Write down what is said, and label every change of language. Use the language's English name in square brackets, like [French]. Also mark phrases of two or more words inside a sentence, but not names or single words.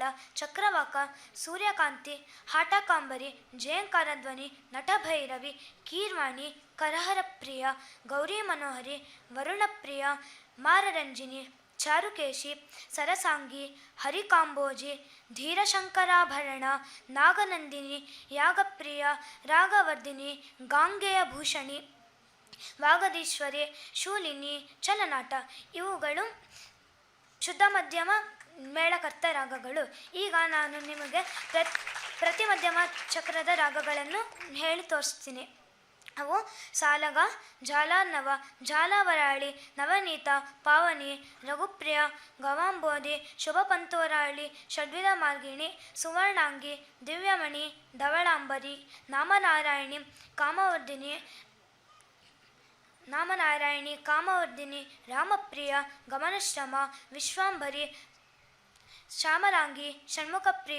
[Kannada] ಚಕ್ರವಾಕ, ಸೂರ್ಯಕಾಂತಿ, ಹಾಟಕಾಂಬರಿ, ಜಯಂಕಾರಧ್ವನಿ, ನಟಭೈರವಿ, ಕೀರ್ವಾಣಿ, ಕರಹರಪ್ರಿಯ, ಗೌರಿ ಮನೋಹರಿ, ವರುಣಪ್ರಿಯ, ಮಾರರಂಜಿನಿ, ಚಾರುಕೇಶಿ, ಸರಸಾಂಗಿ, ಹರಿಕಾಂಬೋಜಿ, ಧೀರಶಂಕರಾಭರಣ, ನಾಗನಂದಿನಿ, ಯಾಗಪ್ರಿಯ, ರಾಗವರ್ಧಿನಿ, ಗಾಂಗೆಯ ಭೂಷಣಿ, ವಾಗದೀಶ್ವರಿ, ಶೂಲಿನಿ, ಚಲನಾಟ. ಇವುಗಳು ಶುದ್ಧ ಮಧ್ಯಮ ಮೇಳಕರ್ತ ರಾಗಗಳು. ಈಗ ನಾನು ನಿಮಗೆ ಪ್ರತಿ ಮಧ್ಯಮ ಚಕ್ರದ ರಾಗಗಳನ್ನು ಹೇಳಿ ತೋರಿಸ್ತೀನಿ. ಅವು ಸಾಲಗ, ಜಾಲಾರ್ನವ, ಜಾಲವರಾಳಿ, ನವನೀತ, ಪಾವನಿ, ರಘುಪ್ರಿಯ, ಗವಾಂಬೋಧಿ, ಶುಭಪಂತೋರಾಳಿ, ಷಡ್ವಿಧ ಮಾರ್ಗಿಣಿ, ಸುವರ್ಣಾಂಗಿ, ದಿವ್ಯಮಣಿ, ಧವಳಾಂಬರಿ, ನಾಮನಾರಾಯಣಿ, ಕಾಮವರ್ಧಿನಿ, ರಾಮಪ್ರಿಯ, ಗಮನಶ್ರಮ, ವಿಶ್ವಾಂಭರಿ, ಶ್ಯಾಮಲಾಂಗಿ, ಷಣ್ಮುಖಪ್ರಿಯ,